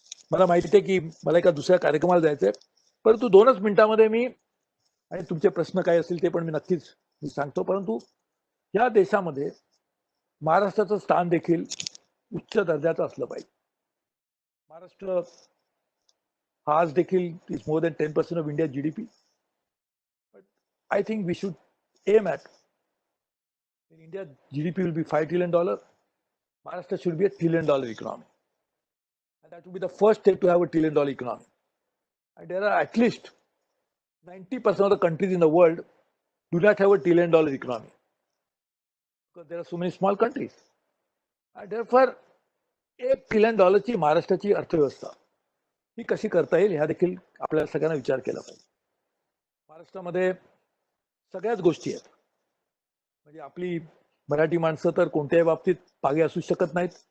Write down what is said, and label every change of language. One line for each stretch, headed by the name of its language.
Marathi: मला माहिती आहे की मला एका दुसऱ्या कार्यक्रमाला जायचंय, परंतु 2च मिनिटांमध्ये मी, आणि तुमचे प्रश्न काय असतील ते पण मी नक्कीच सांगतो, परंतु या देशामध्ये महाराष्ट्राचं स्थान देखील उच्च दर्जाचं असलं पाहिजे. महाराष्ट्र हा आज देखील
English: Is more than 10% of India GDP. But I think we should aim at in India GDP will be $5 trillion. Maharashtra should be a $1 trillion economy, and that would be the first state to have a $1 trillion economy. And there are at least 90% of the countries in the world do not have a $1 trillion economy because there are so many small countries. And therefore
Marathi: $1 trillion ची महाराष्ट्राची अर्थव्यवस्था ही कशी करता येईल ह्या देखील आपल्याला सगळ्यांना विचार केला पाहिजे. महाराष्ट्रामध्ये सगळ्याच गोष्टी आहेत. म्हणजे आपली मराठी माणसं तर कोणत्याही बाबतीत मागे असू शकत नाहीत.